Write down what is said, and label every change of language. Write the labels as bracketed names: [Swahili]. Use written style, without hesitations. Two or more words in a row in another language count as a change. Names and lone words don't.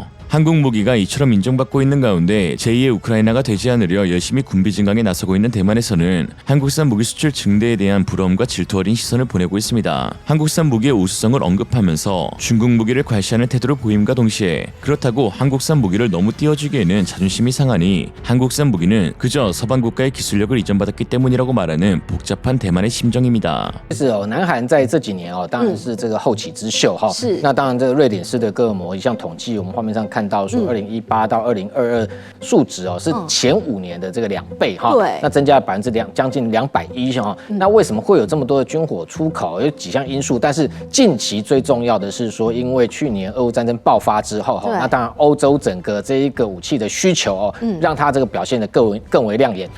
[Korean] 한국 무기가 이처럼 인정받고 있는 가운데 제2의 우크라이나가 되지 않으려 열심히 군비 증강에 나서고 있는 대만에서는 한국산 무기 수출 증대에 대한 부러움과 질투 어린 시선을 보내고 있습니다. 한국산 무기의 우수성을 언급하면서 중국 무기를 괄시하는 태도를 보임과 동시에 그렇다고 한국산 무기를 너무 띄워주기에는 자존심이 상하니 한국산 무기는 그저 서방 국가의 기술력을 이전받았기 때문이라고 말하는 복잡한 대만의 심정입니다. [Chinese] 是哦，南韩在这几年哦，当然是这个后起之秀哈。是。那当然，这个瑞典式的各模一项统计，我们画面上看到说，2018到2022数值哦是前5年的这个2倍哈。对。那增加了将近210哈。那为什么会有这么多的军火出口？有几项因素，但是近期最重要的是说，因为去年俄乌战争爆发之后哈，那当然欧洲整个这一个武器的需求哦，让它这个表现得更为亮眼。